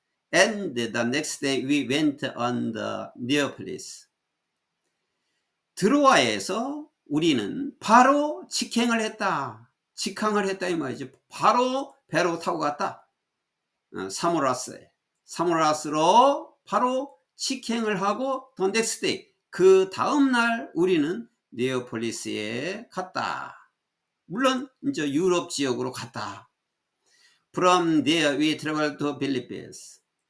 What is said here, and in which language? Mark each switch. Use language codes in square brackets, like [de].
[en] And the next day we went on the Neapolis. [ko] 드로아에서 우리는 바로 직항을 했다 이 말이죠. 바로 배로 타고 갔다. 사모라스로 바로 직항을 하고 [en] the next day, [ko] 그 다음날 우리는 네오폴리스에 갔다. 물론 이제 유럽 지역으로 갔다. [en] From there we traveled to Philippus.